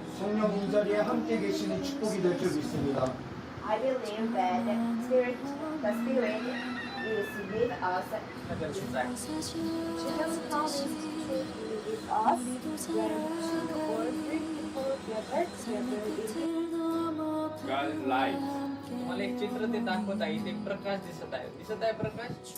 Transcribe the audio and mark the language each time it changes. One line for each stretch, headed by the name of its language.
Korean: 성령 이 자리에 함께 계시는 축복이 될 줄 믿습니다.
English: I believe that the Spirit is with us. Jesus promised to be with us when two or three people gather together in God is light.
Marathi: मला एक चित्र ते दाखवत आहे इथे एक प्रकाश दिसत आहे प्रकाश